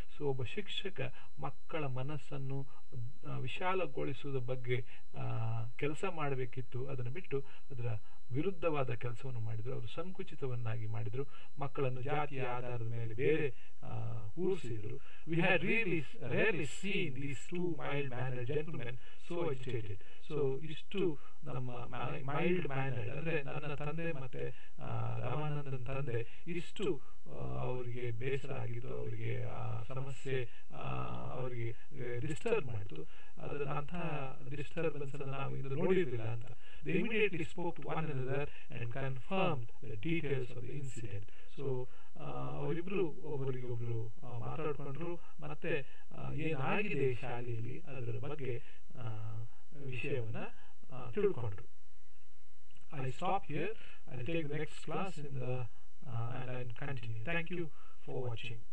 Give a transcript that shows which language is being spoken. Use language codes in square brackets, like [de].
[kn] So ಒಬ್ಬ ಶಿಕ್ಷಕ ಮಕ್ಕಳ ಮನಸ್ಸನ್ನು ವಿಶಾಲಗೊಳಿಸುವುದರ ಬಗ್ಗೆ ಕೆಲಸ ಮಾಡಬೇಕಿತ್ತು. ಅದನ್ನು ಬಿಟ್ಟು ಅದರ ವಿರುದ್ಧವಾದ ಕೆಲಸವನ್ನು ಮಾಡಿದರು. ಅವರು ಸಂಕುಚಿತವನ್ನಾಗಿ ಮಾಡಿದರು. ಮಕ್ಕಳನ್ನು ಜಾತಿಯ ಆಧಾರದ ಮೇಲೆ ಬೇರೆ ಕೂರಿಸಿದರು. [en] We had rarely seen these two mild-mannered gentlemen so agitated. [kn] So ಇಷ್ಟು ನಮ್ಮ [en] mild mannered [kn] ಅಂದರೆ ನನ್ನ ತಂದೆ ಮತ್ತು ರಾಮಾನಂದನ್ ತಂದೆ ಇಷ್ಟು ಅವರಿಗೆ ಬೇಸರ ಆಗಿದ್ದು, ಅವರಿಗೆ ಸಮಸ್ಯೆ ಅವರಿಗೆ ಡಿಸ್ಟರ್ಬ್ ಮಾಡಿತು. ಅಂತಹ ಡಿಸ್ಟರ್ಬೆನ್ಸ್ ಅನ್ನು ನಾವು ಇದು ನೋಡಿರಲಿಲ್ಲ ಅಂತ. [en] They immediately spoke to one another and confirmed the details of the incident. [kn] So ಅವರಿಬ್ಬರು ಒಬ್ಬರಿಗೊಬ್ಬರು ಮಾತಾಡಿಕೊಂಡ್ರು, ಮತ್ತೆ ಏನಾಗಿದೆ ಶಾಲೆಯಲ್ಲಿ ಅದರ ಬಗ್ಗೆ ವಿಷಯವನ್ನು ತಿಳ್ಕೊಂಡ್ರು. [en] I stop here. I'll take the next class and I'll continue. Thank you for watching.